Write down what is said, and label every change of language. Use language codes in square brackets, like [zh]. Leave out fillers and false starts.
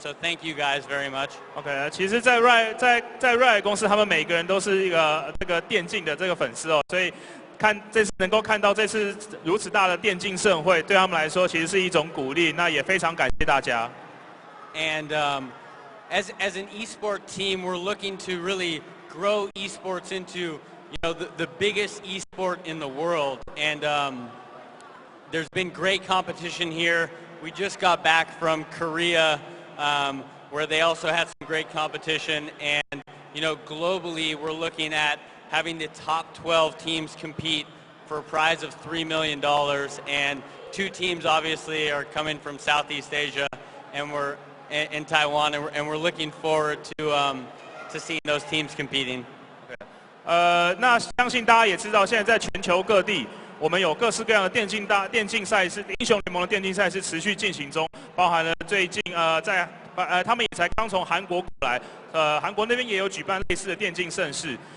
[en] So thank you guys very much. [zh] OK， 其实在 Riot 公司，他们每个人都是一个这个电竞的这个粉丝哦，所以这次能够看到这次如此大的电竞盛会，对他们来说其实是一种鼓励。那也非常感谢大家。 [en] And as an esport team, we're looking to really grow esports into the biggest esport in the world. And there's been great competition here. We just got back from Korea, where they also had some great competition. And globally, we're looking at having the top 12 teams compete for a prize of $3 million. And 2 teams obviously are coming from Southeast Asia, and we're in Taiwan, and we're looking forward to seeing those teams competing. [zh] 那相信大家也知道，现在在全球各地，我们有各式各样的电竞赛事，英雄联盟的电竞赛事持续进行中，包含了最近他们也才刚从韩国过来，韩国那边也有举办类似的电竞盛事。